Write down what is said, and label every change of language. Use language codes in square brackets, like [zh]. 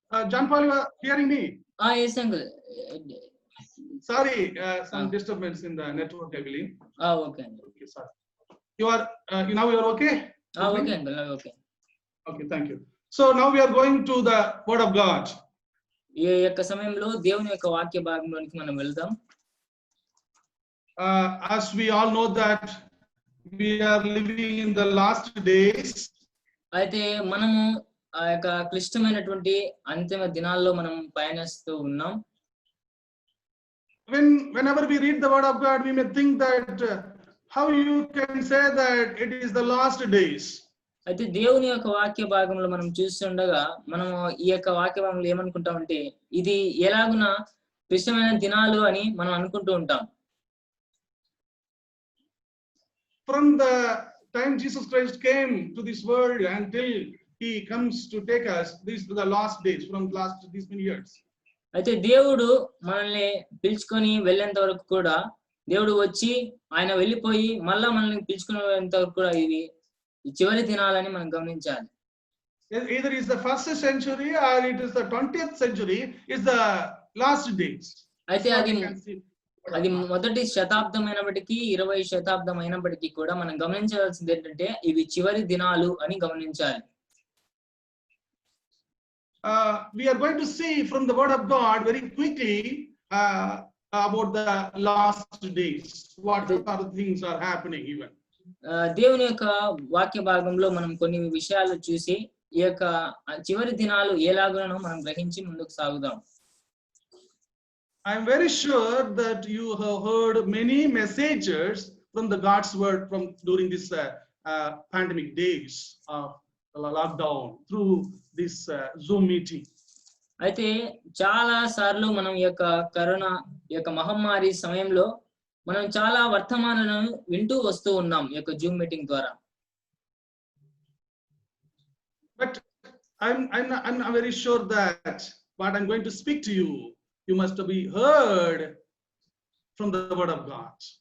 [en] John Paul, you are hearing me? Yes uncle. Sorry, some disturbance in the network, I believe. Okay. Okay, sorry. You are now you are okay? Okay uncle, now okay. Okay, thank you. So now we are going to the word of God. [te] ఈ యొక్క సమయంలో దేవుని యొక్క వాక్య భాగంలోనికి మనం వెళ్దాం. [en] As we all know that we are living in the last days. [te] అయితే మనము ఆ యొక్క క్లిష్టమైనటువంటి అంతిమ దినాల్లో మనం పయనిస్తూ ఉన్నాం. [en] Whenever we read the word of God, we may think that how you can say that it is the last days. [te] అయితే దేవుని యొక్క వాక్య భాగంలో మనం చూస్తుండగా మనం ఈ యొక్క వాక్య భాగంలో ఏమనుకుంటామంటే ఇది ఎలాగున క్లిష్టమైన దినాలు అని మనం అనుకుంటూ ఉంటాం. [en] From the time Jesus Christ came to this world until he comes to take us, these are the last days from last these many years. [te] అయితే దేవుడు మనల్ని పిలుచుకొని వెళ్ళేంత వరకు కూడా దేవుడు వచ్చి ఆయన వెళ్ళిపోయి మళ్ళా మనల్ని పిలుచుకునేంత వరకు కూడా ఇది చివరి దినాలని మనం గమనించాలి. [en] Either is the first century or it is the 20th century is the last days. [te] అయితే అది మొదటి శతాబ్దం అయినప్పటికీ 20వ శతాబ్దం అయినప్పటికీ కూడా మనం గమనించాల్సింది ఏంటంటే ఇవి చివరి దినాలు అని గమనించాలి. [en] We are going to see from the word of God very quickly about the last days. What other things are happening even. [te] దేవుని యొక్క వాక్య భాగంలో మనం కొన్ని విషయాలు చూసి ఈ యొక్క చివరి దినాలు ఎలాగనో మనం గ్రహించి ముందుకు సాగుదాం. [en] I am very sure that you have heard many messages from the God's word from during this pandemic days of lockdown through this Zoom meeting. [te] అయితే చాలా సార్లు మనం ఈ యొక్క కరోనా ఈ యొక్క మహమ్మారి సమయంలో మనం చాలా వర్తమానాలను వింటూ వస్తూ ఉన్నాం ఈ యొక్క జూమ్ మీటింగ్ ద్వారా. [en] But I'm very sure that what I'm going to speak to you, you must be heard from the word of God.